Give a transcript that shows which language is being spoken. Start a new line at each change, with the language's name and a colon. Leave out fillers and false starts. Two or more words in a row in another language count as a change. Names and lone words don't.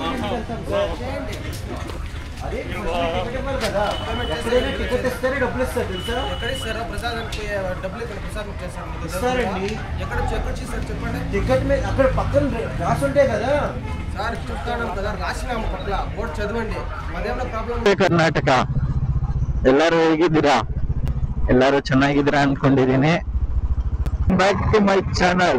Telugu: అదే టికెట్ ఇవ్వాలి కదా, ఎక్కడైనా టికెట్ ఇస్తారే డబ్బులు ఇస్తారు తెలుసా? ఎక్కడ ఇస్తారా ప్రసాదానికి డబ్బులు ఇక్కడ ప్రసాదం చేస్తాను ఇస్తారండి. ఎక్కడ చేస్తారు చెప్పండి. టికెట్ మీద అక్కడ పక్కన రాసి ఉంటాయి కదా సార్, చెప్తాను కదా, రాసినాము పక్కల బోర్డు చదవండి. అదేమన్నా ప్రాబ్లం.
Kannada: ಕರ್ನಾಟಕ ಎಲ್ಲರೂ ಹೇಗಿದ್ದೀರಾ? ಎಲ್ಲರೂ ಚೆನ್ನಾಗಿದ್ದೀರಾ ಅನ್ಕೊಂಡಿದ್ದೀನಿ.
English: back to my channel.